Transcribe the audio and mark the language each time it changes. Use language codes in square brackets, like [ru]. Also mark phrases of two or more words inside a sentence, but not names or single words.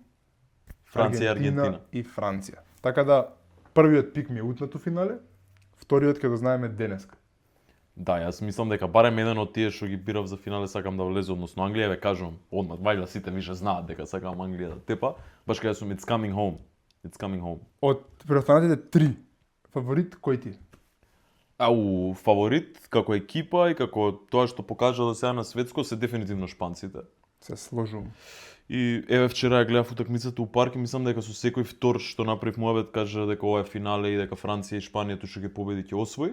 [mk] Франција и Аргентина. и Франција. Така да првиот пик ми е утнато финале, вториот ќе го знаеме денеска. Да, јас мислам дека барем еден од тие што ги бирав за финале сакам да влезе, односно Англија, ве кажувам, одмah, вајда сите више знаат дека сакам Англија да тепа, баш кај сум [en] it's coming home. It's coming home. [mk] Од преостанатите 3, фаворит кој ти е? Ау, фаворит како екипа и како тоа што покажа до сега на светско се дефинитивно шпанците. Се сложувам. И еве вчера ја гледав утакмицата у парк и мислам дека со секој втор што направив муабет кажа дека ова е финале и дека Франција и Шпанија што ќе победи ќе освои.